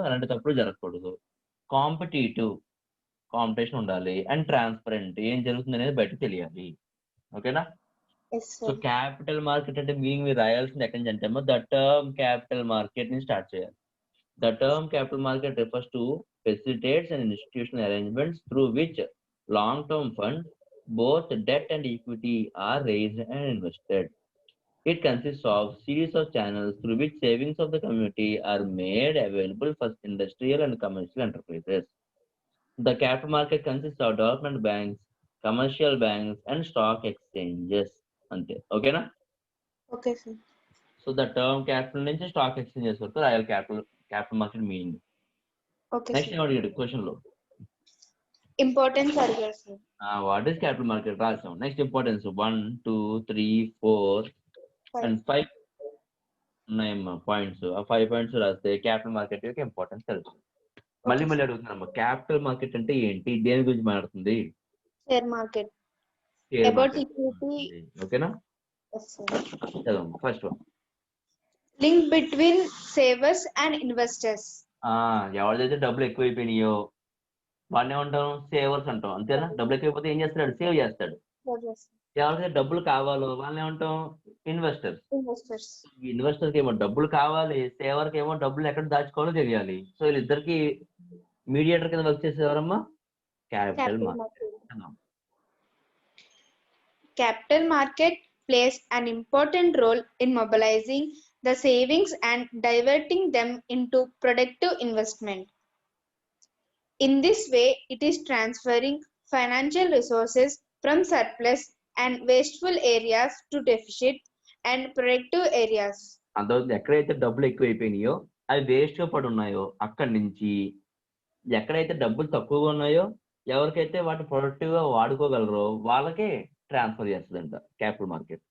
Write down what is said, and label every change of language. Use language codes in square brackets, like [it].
[te] అలాంటి తప్పులు జరగకూడదు. కాంపిటీషన్ ఉండాలి. అండ్ ట్రాన్స్పరెంట్, ఏం జరుగుతుంది అనేది బయటకు తెలియాలి. ఓకేనా? [en] Yes, so sir. [te] Capital market అంటే మీనింగ్ మీరు రాయాల్సింది ఎక్కడి నుంచి అంటే [en] the term capital market [te] ని స్టార్ట్ చేయాలి. [en] The term capital market refers to facilitates and institutional arrangements through which long-term funds, both debt and equity, are raised and invested. It consists of series of channels through which savings of the community are made available for industrial and commercial enterprises. The capital market consists of development banks, commercial banks, and stock exchanges. [te] Ante. Okay na? [en] Okay, sir. So the term capital [te] నుంచి stock exchanges వరకు రాయాలి capital market meaning. [en] Okay, next sir. [te] ఏమడిగాడు question లో? [en] Importance are here, sir. What is capital market రాసాం. [te] Next importance 1, 2, 3, 4 and 5 ఉన్నాయమ్మా points. ఆ 5 points రాస్తే capital market యొక్క importance తెలుసు. మళ్ళీ అడుగుతున్నామ్మా, క్యాపిటల్ మార్కెట్ అంటే ఏంటి? దేని గురించి మాట్లాడుతుంది? [en] Share market. Share About market. equity. [te] ఓకేనా? [en] Yes, sir. [te] చదవండి first one. [en] Link between savers and investors. [te] ఎవరిదైతే డబ్బులు ఎక్కువైపోయినాయో వాడిని ఏమంటాం? సేవర్స్ అంటాం. అంతేనా? డబ్బులు ఎక్కువైపోతే ఏం చేస్తాడు? సేవ్ చేస్తాడు. [en] Yes. [te] ఎవరికైతే డబ్బులు కావాలో వాళ్ళని ఏమంటాం? ఇన్వెస్టర్స్. [en] investors. [te] ఇన్వెస్టర్కి ఏమో డబ్బులు కావాలి, సేవర్కి ఏమో డబ్బులు ఎక్కడ దాచుకోవాలో తెలియాలి. సో వీళ్ళిద్దరికి మీడియేటర్ కింద వర్క్ చేసేది ఎవరమ్మా? [en] Capital Capital market. market. Capital market plays an important role in mobilizing the savings and diverting them into productive investment. In this way, it is transferring financial resources from surplus and wasteful areas to deficit and productive areas. [te] అందులో ఎక్కడైతే డబ్బులు ఎక్కువ అయిపోయినాయో అవి waste గా పడి ఉన్నాయో అక్కడి నుంచి ఎక్కడైతే డబ్బులు తక్కువగా ఉన్నాయో ఎవరికైతే వాటి ప్రొడక్టివ్ గా వాడుకోగలరో వాళ్ళకే ట్రాన్స్ఫర్ చేస్తుందంట క్యాపిటల్ మార్కెట్.